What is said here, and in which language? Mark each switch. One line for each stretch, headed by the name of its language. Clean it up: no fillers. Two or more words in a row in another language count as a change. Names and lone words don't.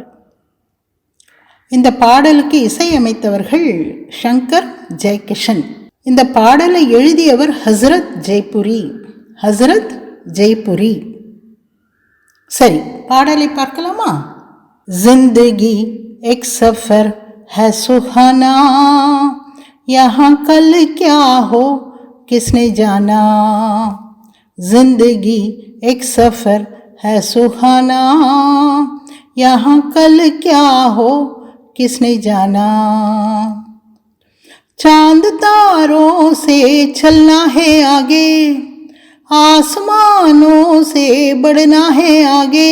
Tamil: இந்த பாடலுக்கு இசையமைத்தவர்கள் சங்கர் ஜெய்கிஷன். இந்த பாடலை எழுதியவர் ஹசரத் ஜெய்புரி. சரி, பாடலை பார்க்கலாமா?
Hindi: जिंदगी एक सफ़र है सुहाना, यहाँ कल क्या हो किसने जाना. जिंदगी एक सफ़र है सुहाना, यहाँ कल क्या हो किसने जाना. चांद तारों से चलना है आगे, आसमानों से बढ़ना है आगे.